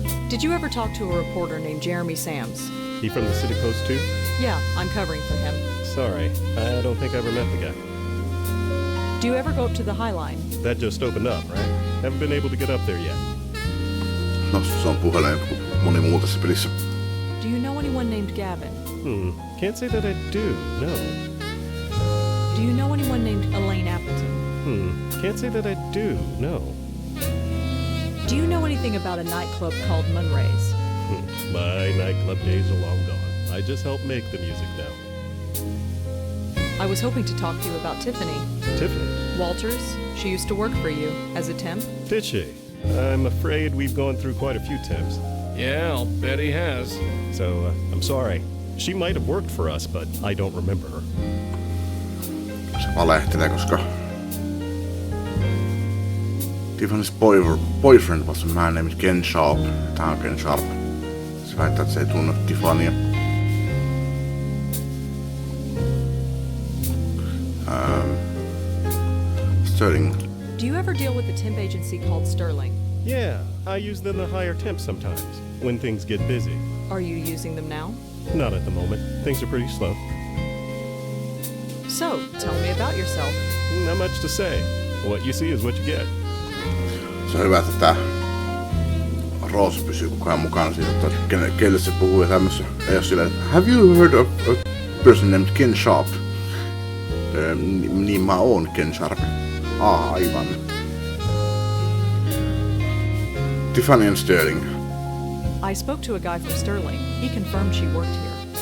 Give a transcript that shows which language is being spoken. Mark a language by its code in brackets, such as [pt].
[en] Did you ever talk to a reporter named Jeremy Sams? He from the City Post too? Yeah, I'm covering for him. Sorry, I don't think I ever met the guy. Do you ever go up to the High Line? That just opened up, right? Haven't been able to get up there yet. [fi] No, se on puhelin kuin moni muu tässä pelissä. [en] Do you know anyone named Gavin? Can't say that I do, no. Do you know anyone named Elaine Appleton? Can't say that I do, no. Do you know anything about a nightclub called Munray's? My nightclub days are long gone. I just help make the music now. I was hoping to talk to you about Tiffany. Tiffany? Walters, she used to work for you as a temp. Did she? I'm afraid we've gone through quite a few temps. Yeah, I'll bet he has. So, I'm sorry. She might have worked for us, but I don't remember her. [fi] Se valehtelee, koska... [en] Tiffany's boyfriend was a man named Ken Sharp. [fi] Tää on Ken Sharp. Se väittää, että se ei tunne Tiffanya. [en] Sterling. Do you ever deal with a temp agency called Sterling? Yeah, I use them to hire temps sometimes, when things get busy. Are you using them now? Not at the moment. Things are pretty slow. So, tell me about yourself. Not much to say. What you see is what you get. [fi] Se on hyvä, että tää Rose pysyy koko ajan mukana siitä, että kelle se puhuu ja tämmössä. Ei oo silleen, [en] have you heard of a person named Ken Sharp? [fi] Niin mä oon Ken Sharp. Aivan. [en] Tiffany and Sterling. I spoke to a guy from Sterling. He confirmed she worked here.